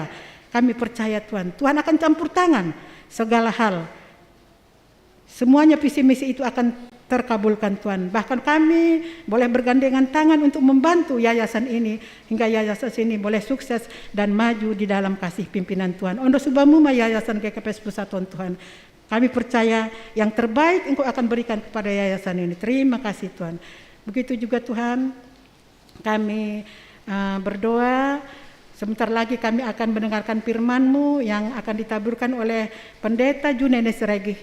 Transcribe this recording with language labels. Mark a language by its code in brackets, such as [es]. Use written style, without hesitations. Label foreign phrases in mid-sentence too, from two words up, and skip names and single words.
[id] Kami percaya Tuhan, Tuhan akan campur tangan segala hal. Semuanya visi misi itu akan terkabulkan Tuhan. Bahkan kami boleh bergandengan tangan untuk membantu yayasan ini hingga yayasan ini boleh sukses dan maju di dalam kasih pimpinan Tuhan. [bts] Ondo subamuma Yayasan GKPS Pusat Tuhan. [id] Kami percaya yang terbaik Engkau akan berikan kepada yayasan ini. Terima kasih Tuhan. Begitu juga Tuhan, kami berdoa, sebentar lagi kami akan mendengarkan firman-Mu yang akan ditaburkan oleh Pendeta Junene Siragih.